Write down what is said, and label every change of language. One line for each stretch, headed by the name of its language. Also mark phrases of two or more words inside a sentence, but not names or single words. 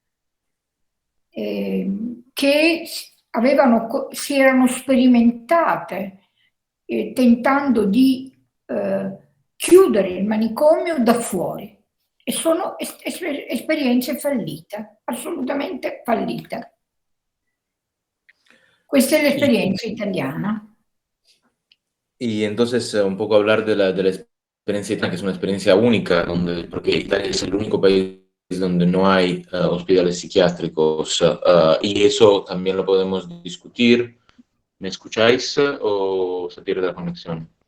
Italian: che si erano sperimentate tentando di chiudere il manicomio da fuori, e sono esperienze fallite, assolutamente fallite. Questa è l'esperienza italiana.
Spanish: Y entonces un poco hablar de la experiencia italiana, que es una experiencia única, porque Italia es el único país donde no hay hospitales psiquiátricos, y eso también lo podemos discutir. ¿Me escucháis o se pierde la conexión?